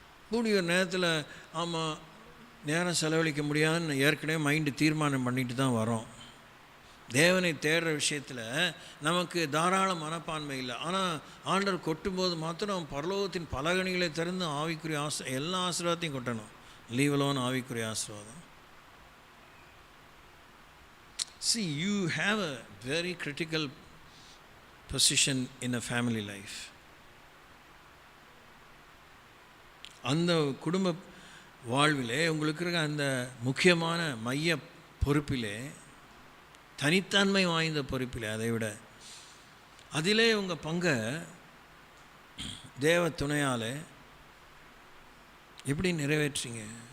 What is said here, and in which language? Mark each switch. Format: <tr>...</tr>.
<ta>கூடிய ஒரு நேரத்தில் ஆமாம் நேரம் செலவழிக்க முடியாதுன்னு ஏற்கனவே மைண்டு தீர்மானம் பண்ணிட்டு தான் வரோம். தேவனை தேடுற விஷயத்தில் நமக்கு தாராள மனப்பான்மை இல்லை. ஆனால் ஆண்டவர் கொட்டும்போது மாத்திரம் பரலோகத்தின் பலகணிகளை திறந்து ஆவிக்குரிய எல்லா ஆசீர்வாதத்தையும் கொட்டணும்.</ta> <en>leave alone</en> <ta>ஆவிக்குரிய ஆசீர்வாதம்.</ta> <en>See, you have a very critical position in a family life.</en> <ta>அந்த குடும்ப வாழ்விலே உங்களுக்கு இருக்க அந்த முக்கியமான மைய பொறுப்பிலே, தனித்தன்மை வாய்ந்த பொறுப்பிலே, அதை விட அதிலே உங்கள் பங்கை தேவ துணையால் எப்படி நிறைவேற்றீங்க?</ta>